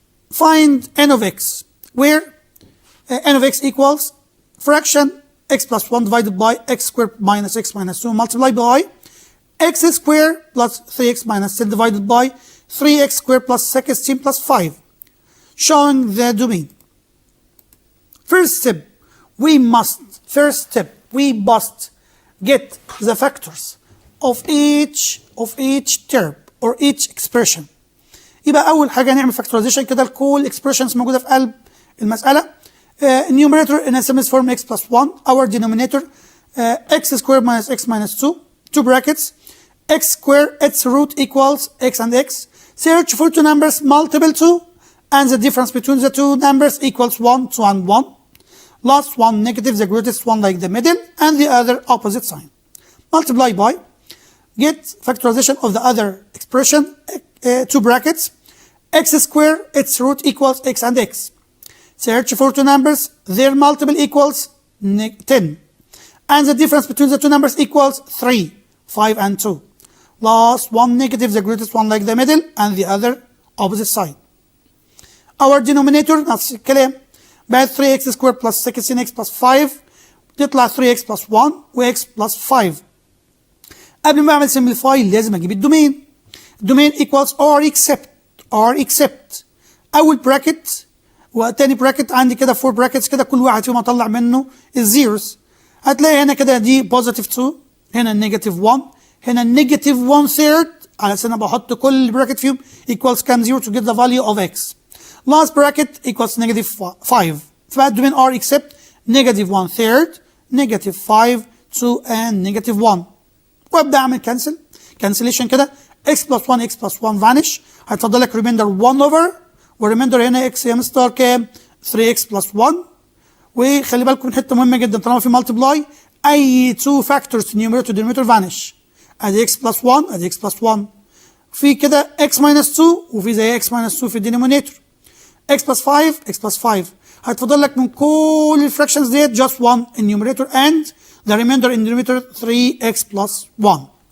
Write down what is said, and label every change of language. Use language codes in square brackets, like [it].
[en] Find n of x where n of x equals fraction x plus 1 divided by x squared minus x minus 2 multiplied by x squared plus 3x minus 10 divided by 3x squared plus 16 plus 5. Showing the domain. First step, we must get the factors of each term or each expression. [ar] يبقى أول حاجة نعمل factorization كده لكل expressions موجودة في قلب المسألة. [en] Numerator in a simplest form x plus 1. Our denominator x squared minus x minus 2. Two brackets. X squared its root equals x and x. Search for two numbers multiple 2 and the difference between the two numbers equals 1, 2 and 1. Last one negative, the greatest one like the middle, and the other opposite sign. Multiply by, get factorization of the other expression, two brackets, x squared, its root equals x and x. Search for two numbers, their multiple equals 10. And the difference between the two numbers equals 3, 5 and 2. Last one negative, the greatest one like the middle, and the other opposite side. Our denominator [ar] نفس الكلام بقت [en] 3x squared plus 16x plus 5 تطلع 3x plus 1 و x plus 5. [ar] قبل ما اعمل simplify لازم اجيب الدومين. الدومين equals r except اول براكت وتاني براكت عندي كده 4 براكتس كده كل واحد فيهم اطلع منه الزيروز. هتلاقي هنا كده دي positive 2 هنا negative 1 هنا negative 1 third على اساس انا بحط كل براكت فيهم equals كام 0 [en] to get the value of x. Last bracket equals negative 5. [ar] فبقى الدومين r except negative 1 third negative 5 2 and negative 1. وابدا اعمل cancellation كده x plus 1 x plus 1 vanish. هيتفضل لك remainder 1 over والريميندر هنا x يا مستر كام 3x plus 1. وخلي بالكم من حته مهمه جدا طالما في multiply اي 2 factors numerator denominator vanish. ادي x plus 1 ادي x plus 1 في كده x minus 2 وفي زي x minus 2 في الدينومينيتور x plus 5 x plus 5 هيتفضل لك من كل الفراكشنز ديت [en] just 1 in numerator and the remainder in denominator [ar] 3x plus 1.